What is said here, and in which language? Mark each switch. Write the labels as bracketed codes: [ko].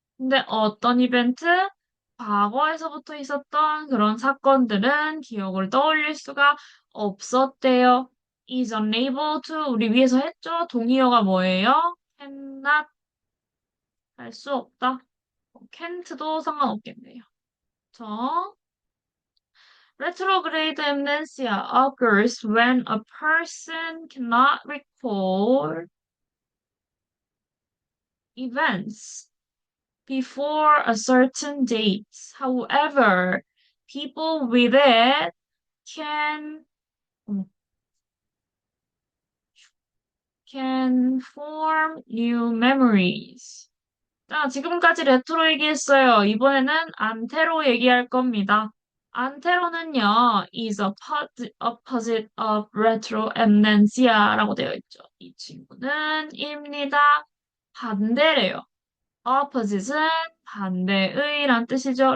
[ko] 근데 어떤 이벤트? 과거에서부터 있었던 그런 사건들은 기억을 떠올릴 수가 없었대요. [en] is unable to [ko] 우리 위에서 했죠? 동의어가 뭐예요? [en] cannot [ko] 할 수 없다. can't도 상관없겠네요. [en] 저 retrograde amnesia occurs when a person cannot recall events before a certain date. However, people with it can can form new memories. [ko] 자, 지금까지 레트로 얘기했어요. 이번에는 안테로 얘기할 겁니다. 안테로는요, [en] is opposite of retroamnesia라고 [ko] 되어 있죠. 이 친구는 입니다. 반대래요. opposite은 반대의란 뜻이죠.